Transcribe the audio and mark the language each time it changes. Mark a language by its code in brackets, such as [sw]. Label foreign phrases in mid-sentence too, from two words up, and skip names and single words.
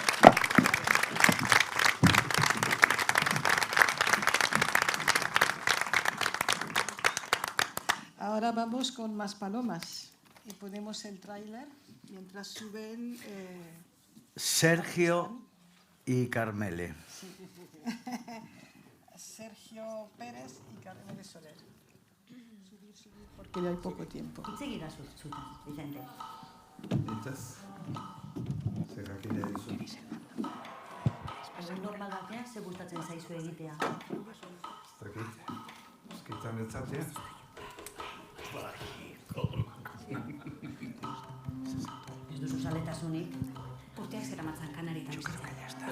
[es] Ahora vamos con Más palomas y ponemos el tráiler mientras suben... Sergio y Carmele. Sí. Sergio Pérez y Carmele Soler. Subir, porque ya hay poco tiempo. Seguirá sus Vicente. Entonces, [eu] zer jakin nahi duzu? Normal batean, ze gustatzen zaizu egitea? Ez dakit, eskitan etzatea. Ez duzu zaletasunik, urteak zeramatzan kanaritan bizitzen.